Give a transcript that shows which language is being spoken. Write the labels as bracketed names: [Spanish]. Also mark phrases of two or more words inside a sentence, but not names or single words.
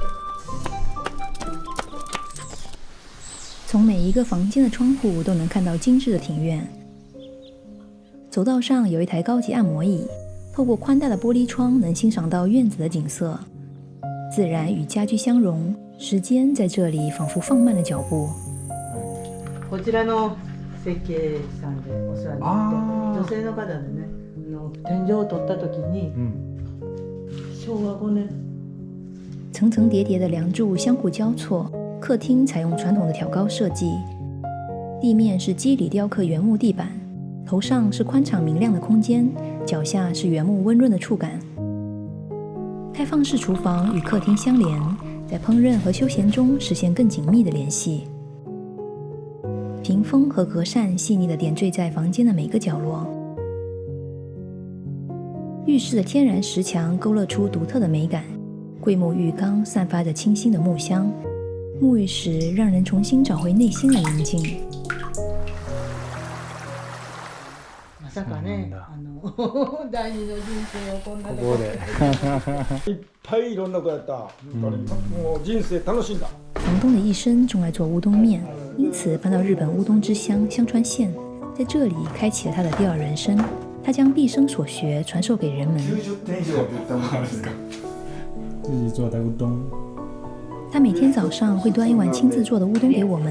[Chinese] 从每一个房间的窗户都能看到精致的庭院。走道上有一台高级按摩椅，透过宽大的玻璃窗能欣赏到院子的景色。自然与家居相融，时間在这里仿佛放慢了脚步。 [Japanese] こちらの設計士さんでお世話になって、女性の方でね、天井を取った時に、昭和5年。 [Chinese] 层层叠叠的梁柱相互交错，客厅采用传统的挑高设计，地面是肌理雕刻原木地板，头上是宽敞明亮的空间，脚下是原木温润的触感。开放式厨房与客厅相连，在烹饪和休闲中实现更紧密的联系。屏风和格扇细腻地点缀在房间的每个角落。浴室的天然石墙勾勒出独特的美感，桂木浴缸散发着清新的木香，沐浴时让人重新找回内心的宁静。 [Japanese] まさかね、第二の人生をこんなとこここでいっぱいいろんな子やった。もう人生楽しんだ。 [Chinese] 房东的一生钟爱做乌冬面，因此搬到日本乌冬之乡香川县，在这里开启了他的第二人生。他将毕生所学传授给人们。自己做的乌冬。他每天早上会端一碗亲自做的乌冬给我们。